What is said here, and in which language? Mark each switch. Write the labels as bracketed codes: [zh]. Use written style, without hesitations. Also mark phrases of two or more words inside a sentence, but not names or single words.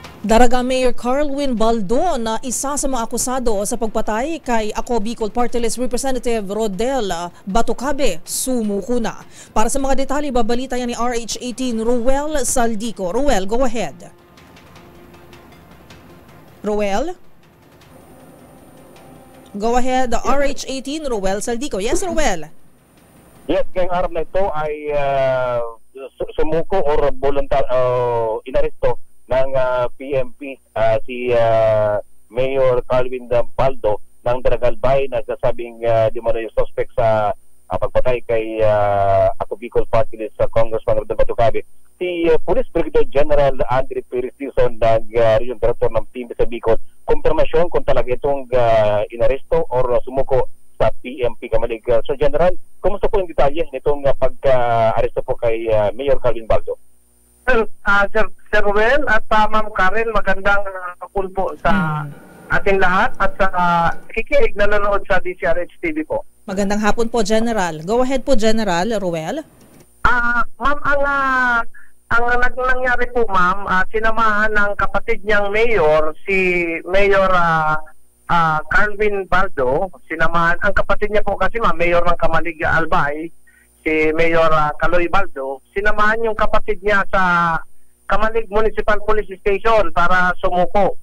[tl] Daraga Mayor Carlwin Baldo na isa sa mga akusado sa pagpatay kay Ako Bicol Party List Representative Rodel Batucabe sumuko na. Para sa mga detalye, babalita yan ni RH18 Ruel Saldico. Ruel, [en] go ahead. Ruel? Go ahead, RH18 Ruel Saldico. Yes, Ruel. [tl] Yes, ngayong araw na ito ay sumuko or inaresto ng PMP si Mayor Carlwin Baldo ng Daragalbay na sasabing di mo na yung suspect sa pagpatay kay Ako Bicol Party List Congressman Rodel Batucabe. Si Police Brigadier General Andre Perez Dizon ng [en] Region Director [tl] ng PMP sa Bicol, kumpirmasyon kung talaga itong inaresto or sumuko sa PMP Kamalig. So General, kumusta po yung detalye nitong pagka-aresto po kay Mayor Carlwin Baldo? Sir Ruel at Ma'am Karen, magandang hapon po sa ating lahat at sa kikiig na nanonood sa DCRH TV po. Magandang hapon po, [en] General. Go ahead po, General Ruel. [tl] Ma'am, ang nangyari po, ma'am, sinamahan ng kapatid niyang mayor, si Mayor Carlwin Baldo. Sinamahan, ang kapatid niya po kasi, ma'am, mayor ng Kamalig Albay, si Mayor Kaloy Baldo, sinamahan yung kapatid niya sa Kamalig Municipal Police Station para sumuko.